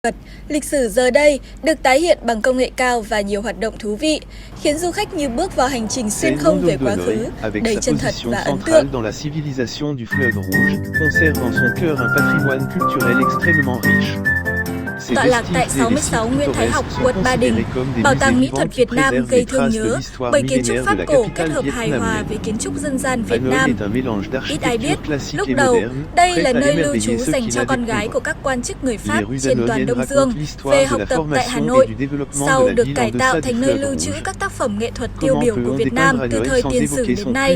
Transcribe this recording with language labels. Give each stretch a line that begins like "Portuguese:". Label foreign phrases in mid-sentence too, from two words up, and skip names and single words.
Vietnamese: Vật, lịch sử giờ đây được tái hiện bằng công nghệ cao và nhiều hoạt động thú vị, khiến du khách như bước vào hành trình xuyên không về quá khứ, đầy chân thật và ấn tượng.
French: Dans la civilisation du fleuve Rouge, conserve en son cœur un patrimoine culturel extrêmement riche.
Vietnamese: Tọa lạc tại 66 Nguyễn Thái Học, quận Ba Đình, Bảo tàng Mỹ thuật Việt Nam gây thương nhớ bởi kiến trúc Pháp cổ kết hợp hài hòa với kiến trúc dân gian Việt Nam. Ít ai biết, lúc đầu, đây là nơi lưu trú dành cho con gái của các quan chức người Pháp trên toàn Đông Dương về học tập tại Hà Nội, sau được cải tạo thành nơi lưu trữ các tác phẩm nghệ thuật tiêu biểu của Việt Nam từ thời tiền sử đến nay.